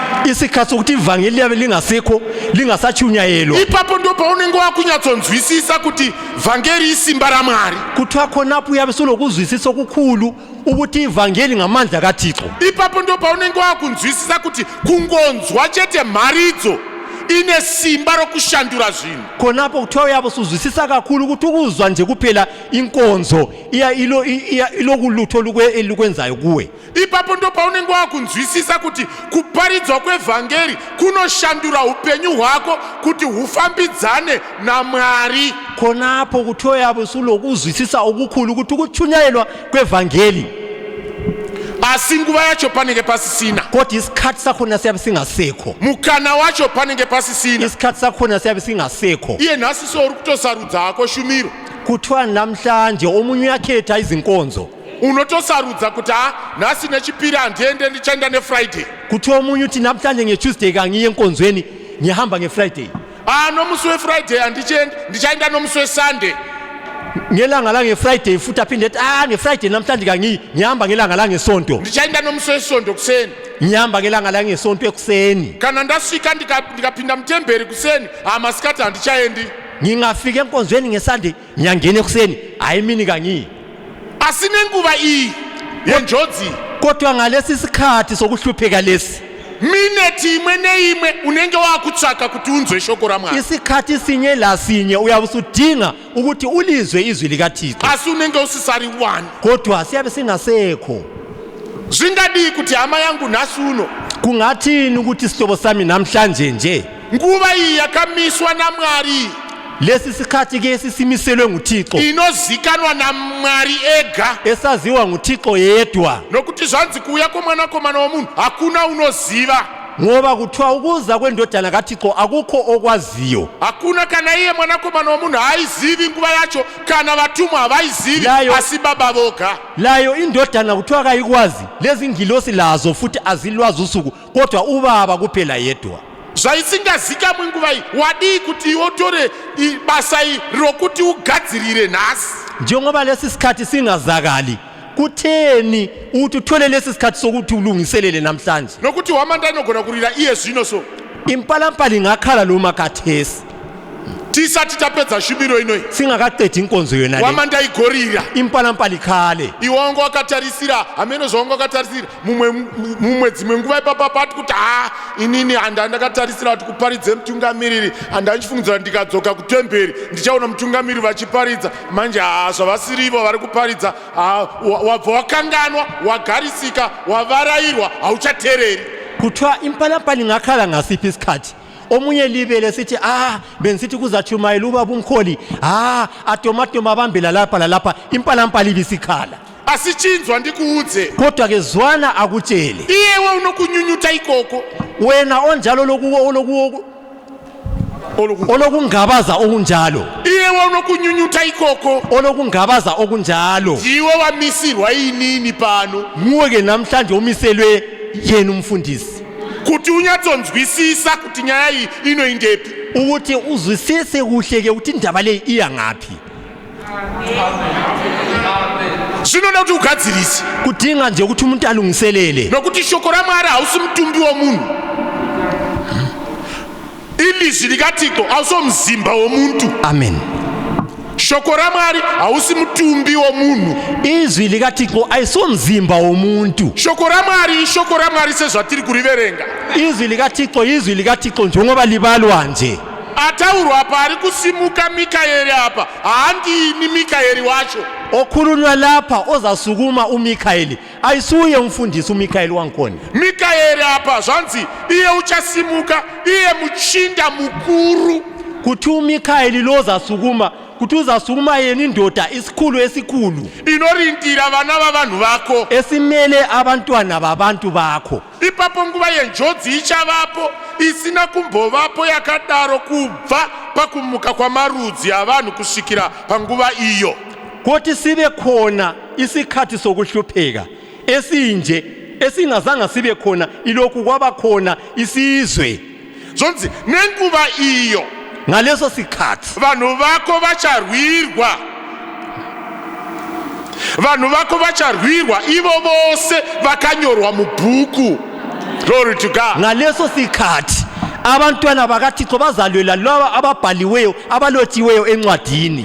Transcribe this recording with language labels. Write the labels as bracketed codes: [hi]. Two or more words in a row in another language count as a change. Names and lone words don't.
[nd] isikhathi sokuthi ivangeli liyabe lingasekho, lingasachunyayelwa. [sn] Ipapo ndo paunenge wakunyatsonzwisisa kuti vhangeri isimba raMwari. [nd] Kuthiwa khonapho uyabe solokuzwisisa okukhulu ukuthi ivangeli ngamandla kaThixo. [sn] Ipapo ndo paunenge wakunzwisisa kuti kungonzwa chete mharidzo ine simba rokushandura zvinhu. [nd] Khonapho kuthiwa uyabe usuzwisisa kakhulu ukuthi ukuzwa nje kuphela inkonzo ilokulutho lukwenzayo kuwe. [sn] Ipapo ndo paunenge wakunzwisisa kuti kuparidzwa kwevhangeri kunoshandura upenyu hwako kuti hufambidzane naMwari. [nd] Khonapho kuthiwa uyabe usulokuzwisisa okukhulu ukuthi ukuchunyayelwa kwevangeli, [sn] Asi nguva yacho panenge pasisina, [nd] kodwa isikhathi sakhona siyabe singasekho, [sn] mukana wacho panenge pasisina. [nd] isikhathi sakhona siyabe singasekho. [sn] Iye nhasi souri kutosarudza hako shumiro. [nd] Kuthiwa namhlanje omunye uyakhetha izinkonzo, [sn] Unotosarudza kuti nhasi nechipiri handiende, ndichaenda neFriday. [nd] kuthiwa omunye uthi namhlanje ngeTuesday kangiye enkonzweni, ngihamba ngeFriday. [sn] Nomusi weFriday handiendi, ndichaenda nomusi weSunday. [nd] Ngelanga la ngeFriday futhi aphinde ethi ngeFriday namhlanje kangiyi, ngihamba ngelanga la ngesonto, [sn] Ndichaenda nomusi weSonto kuseni. [nd] ngihamba ngelanga la ngesonto ekuseni. [sn] Kana ndasvika ndikapinda mutemberi kuseni, masikati handichaendi. [nd] Ngingafika enkonzweni ngeSunday, ngiyangena ekuseni, hayi mini kangiyi. [sn] Asi nenguva iyi yenjodzi, [nd] Kodwa ngalesi sikhathi sokuhlupheka lesi, [sn] mineti imwe neimwe unenge wakutsvaka kuti unzwe shoko raMwari, [nd] isikhathi sinye lasinye uyabe usudinga ukuthi ulizwe izwi likaThixo, [sn] asi unenge usisari one. [nd] kodwa siyabe singasekho. [sn] Zvingadi kuti hama yangu nhasi uno, [nd] Kungathini ukuthi sihlobo sami namhlanje nje [sn] nguva iyi yakamiswa naMwari, [nd] lesi sikhathi ke sisimiselwe nguThixo, [sn] inozikanwa naMwari ega, [nd] esaziwa nguThixo yedwa, [sn] nokuti zvanzi kuuya kwomwanakomana womunhu hakuna unoziva. [nd] ngoba kuthiwa ukuza kwendodana kaThixo akukho okwaziyo. [sn] Hakuna kana iye mwanakomana womunhu haizivi nguva yacho, kana vatumwa havaizivi, [nd] Layo- [sn] asi Baba voga. [nd] Layo indodana kuthiwa kayikwazi, lezi ngilosi lazo futhi azilwazi usuku, kodwa ubaba kuphela yedwa. [sn] Zvaisingazikamwi nguva iyi, wadii kuti wotore basa iri rokuti ugadzirire nhasi. [nd] Njengoba lesi sikhathi singazakali, kutheni ukuthi uthole lesi sikhathi sokuthi ulungiselele namhlanje? [sn] Nokuti hwamanda inogona kurira iye zvino so, [nd] Impalampala ingakhala lo makathesi [sn] tisati tapedza shumiro inoyi, [nd] singakaqedi inkonzo yona le. [sn] hwamanda igorira. [nd] Impalampala ikhale. [sn] Iwe wanga wakatarisira, hameno zvawanga wakatarisira, mumwe dzimwe nguva ipapa pati kuti inini handandakatarisira kuti kuparidze mutungamiriri, handandifungidzira ndikadzoka kutemberi ndichaona mutungamiriri vachiparidza, manje zvavasirivo vari kuparidza, wabva wakanganwa, wagarisika, wavarayirwa, hauchateereri. [nd] Kuthiwa impalampala ingakhala ngasiphi isikhathi. Omunye libele sithi benisithi kuzatshumayela ubaba umkholi, atomatoma abambela lapha lalapha, impalampala ibisikhala. [sn] Asichinzwa ndikuudze, [nd] Kodwa ke zwana akutshele, [sn] iyewe unokunyunyuta ikoko, [nd] wena onjalo olokungabaza okunjalo, [sn] iyewe unokunyunyuta ikoko, [nd] olokungabaza okunjalo, [sn] ndiwe wamisirwa inini pano, [nd] nguwe ke namhlanje umiselwe yena umfundisi, [sn] kuti unyatsonzwisisa kuti nyaya iyi inoindepi, [nd] ukuthi uzwisise kuhle ke ukuthi indaba le iya ngaphi. [sn] zvinoda kuti ugadzirise, [nd] Kudinga nje ukuthi umuntu alungiselele, nokuti shoko raMwari hausi mutumbi womunhu, ilizwi likaThixo hausi mzimba womuntu. amen. [sn] Shoko raMwari hausi mutumbi womunhu, [nd] Izwi likaThixo ayisomzimba womuntu. [sn] shoko raMwari ishoko raMwari sezvatiri kuriverenga. [nd] Izwi likaThixo njengoba libalwa nje. [sn] Ataurwa apa ari kusimuka Mikaeri apa, handini Mikaeri wacho, [nd] Okhulunywa lapha ozasukuma uMikaeli ayisuye umfundisi uMikaeli wankhona. [sn] Mikaeri apa zvanzi iye uchasimuka, iye muchinda mukuru, [nd] Kuthi uMikaeli lo ozasukuma, kuthi uzasukuma yena indoda isikhulu esikhulu [sn] inorindira vana vavanhu vako. [nd] esimele abantwana babantu bakho. [sn] Ipapo nguva yenjodzi ichavapo, isina kumbovapo yakadaro kubva pakumuka kwamarudzi avanhu kusvikira panguva iyo. [nd] Kuti sibe khona isikhathi sokuhlupheka esinje esingazange sibe khona ilokhu kwaba khona isizwe. [sn] Zonzi nenguva iyo [nd] Ngaleso sikhathi [sn] vanhu vako vacharwirwa, vanhu vako vacharwirwa, ivo vose vakanyorwa mubhuku. [en] Glory to God. [nd] ngaleso sikhathi abantwana bakaThixo bazalwela laba ababhaliweyo abalotshiweyo encwadini.